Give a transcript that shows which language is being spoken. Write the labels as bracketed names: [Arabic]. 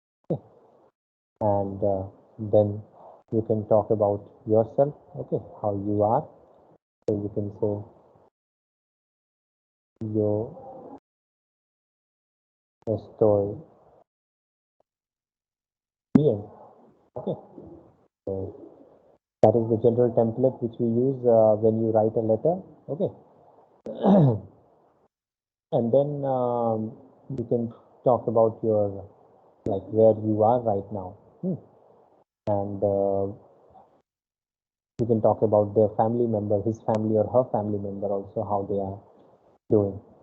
[English] Okay, and then you can talk about yourself. Okay, how you are. So you can say [Spanish] yo estoy bien. [English] Okay, so that is the general template which we use when you write a letter. Okay, and then you can talk about your like where you are right now, and you can talk about their family member, his family or her family member also, how they are doing.